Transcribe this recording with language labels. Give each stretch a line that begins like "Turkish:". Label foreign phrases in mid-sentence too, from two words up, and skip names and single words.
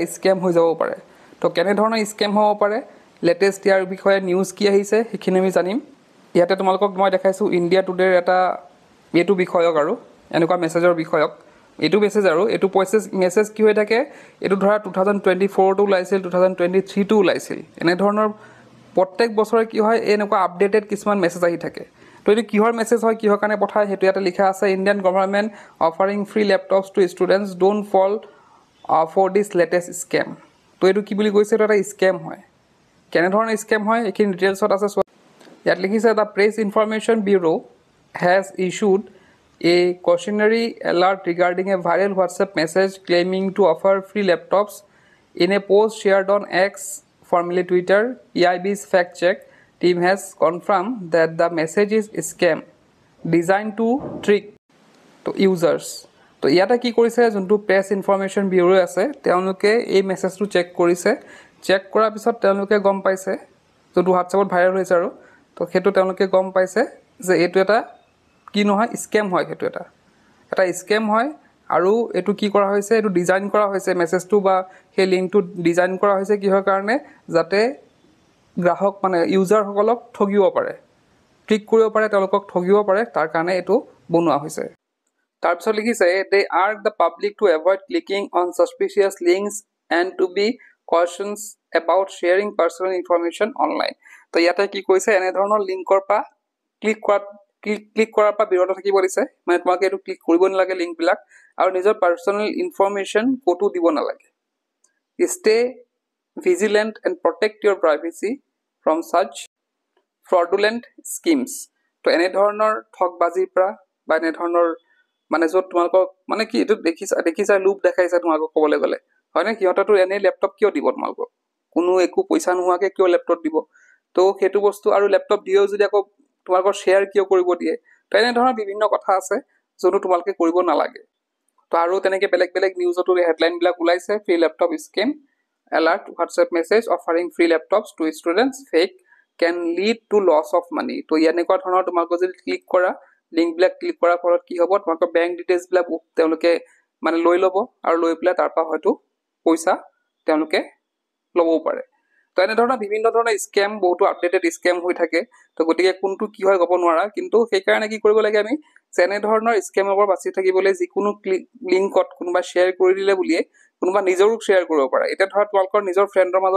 Assamese: স্ক্যাম হৈ যাব পাৰে তো কেনে ধৰণৰ স্ক্যাম হ'ব পাৰে লেটেষ্ট ইয়াৰ বিষয়ে নিউজ কি আহিছে হেখিনি আমি জানিম ইয়াতে তোমালোকক মই দেখাইছো ইন্ডিয়া টুডেৰ এটা এটো বিষয়ক আৰু এনেকুৱা মেছেজৰ বিষয়ক এটো মেছেজ আৰু এটো মেছেজ কি হৈ থাকে এটো ধৰা 2024 টো লাইছিল 2023 টো লাইছিল এনে ধৰণৰ প্ৰত্যেক বছৰে কি হয় এনেকুৱা আপডেটেড কিছুমান মেছেজ আহি থাকে তো এটো কিহৰ মেছেজ হয় কিহৰ কাৰণে পঠায় হেতু ইয়াতে লিখা আছে
English: Indian government offering free laptops to students don't fall for this latest scam
Assamese: তো এটো কি বুলি কৈছে এটা স্ক্যাম হয় কেনে ধৰণৰ স্ক্যাম হয় এখিনি ডিটেইলছত আছে ইয়াত লিখিছে
English: The Press Information Bureau has issued a cautionary alert regarding a viral WhatsApp message claiming to offer free laptops. In a post shared on X, formerly Twitter, EIB's fact-check team has confirmed that the message is a scam designed to trick to users.
Assamese: তো ইয়াতে কি কৰিছে যোনটো প্ৰেছ ইনফৰমেশন ব্যুৰো আছে তেওঁলোকে এই মেছেজটো চেক কৰিছে চেক কৰাৰ পিছত তেওঁলোকে গম পাইছে যোনটো WhatsAppত ভাইৰাল হৈছে আৰু তো হেতু তেওঁলোকে গম পাইছে যে এটো এটা কি নহয় স্ক্যাম হয় হেতু এটা স্ক্যাম হয় আৰু এটো কি কৰা হৈছে এটো ডিজাইন কৰা হৈছে মেছেজটো বা হে লিংকটো ডিজাইন কৰা হৈছে কিহৰ কাৰণে যাতে গ্ৰাহক মানে ইউজাৰ সকলক ঠগিব পাৰে ক্লিক কৰিব পাৰে তেওঁলোকক ঠগিব পাৰে তাৰ কাৰণে এটো বনোৱা হৈছে তাৰ পিছত লিখিছে
English: they urge the public to avoid clicking on suspicious links and to be cautious about sharing personal information online
Assamese: তো ইয়াতে কি কৈছে এনে ধৰণৰ লিংকৰ পা ক্লিক কৰাৰ পা বিৰত থাকিব দিছে মানে তোমাক এটো ক্লিক কৰিব নালাগে লিংক বিলাক আৰু নিজৰ
English: personal information
Assamese: কোটো দিব নালাগে
English: stay vigilant and protect your privacy from such fraudulent schemes
Assamese: তো এনে ধৰণৰ ঠগবাজিৰ পৰা বা এনে ধৰণৰ মানে যত তোমালোকক মানে কি এটো দেখিছা লুপ দেখাইছা তোমালোকক কবলৈ গলে হয় না কিহতাটো এনে ল্যাপটপ কিয় দিব তোমালোকক কোনো একো পইচা নোহাকে কিয় ল্যাপটপ দিব তো হেতু বস্তু আৰু ল্যাপটপ দিও যদি আকৌ তোমালোকৰ শেয়াৰ কিয় কৰিব দিয়ে তো এনে ধৰণৰ বিভিন্ন কথা আছে যোনটো তোমালোকে কৰিব নালাগে তো আৰু তেনেকে বেলেগ বেলেগ নিউজটো হেডলাইন বিলাক ওলাইছে
English: free laptop scheme alert WhatsApp message offering free laptops to students fake can lead to loss of money
Assamese: তো এনেকুৱা ধৰণৰ তোমালোকে যদি ক্লিক কৰা লিংক বিলাক ক্লিক কৰাৰ ফলত কি হ'ব তোমালোকৰ
English: bank details
Assamese: বিলাক তেওঁলোকে মানে লৈ লব আৰু লৈ পেলাই তাৰ পৰা হয়তো পইচা তেওঁলোকে লবও পাৰে তো এনে ধৰণৰ বিভিন্ন ধৰণৰ স্ক্যাম বহুতো
English: updated scam
Assamese: হৈ থাকে তো গটিকে কোনটো কি হয় গব নোৱাৰা কিন্তু সেই কাৰণে কি কৰিব লাগে আমি যেনে ধৰণৰ স্ক্যামৰ পৰা বাচি থাকিবলৈ যিকোনো লিংকত কোনোবা শেয়াৰ কৰি দিলে বুলিয়ে কোনোবা নিজৰো শেয়াৰ কৰিব পাৰে এটা ধৰা তোমালোকৰ নিজৰ ফ্ৰেণ্ডৰ মাজতে